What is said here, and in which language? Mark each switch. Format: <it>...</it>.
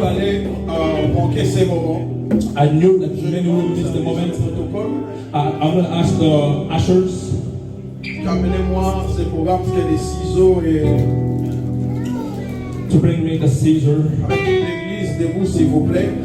<fr>allez manquer ces moments.</fr> <en>I knew that many would miss the moment. I'm going to ask the ushers.</en> <fr>Amenez-moi ces programmes, parce qu'il y a des ciseaux et</fr> <en>To bring me the Caesar</en> <fr>avec toute l'église debout, s'il vous plaît.</fr>